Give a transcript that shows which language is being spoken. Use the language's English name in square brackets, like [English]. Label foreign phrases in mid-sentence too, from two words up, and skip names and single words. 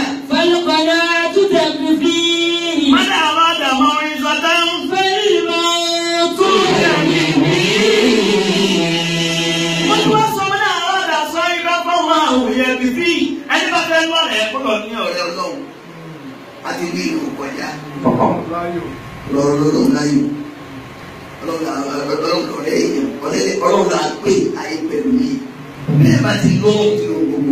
[Arabic] فالقناعة تكفيه. من أراد موعظة فالموت من أراد صاحبا فالله يكفيه. أنا بقول الله يقول لي يا الله أتبي له كذا [Yoruba] lọ́rọ̀ láyò ọlọ́run ọ̀rẹ́ èèyàn ọlọ́run là ń pè ayé pẹ̀lú yìí bẹ́ẹ̀ bá ti lọ́wọ́ ti rò gbogbo.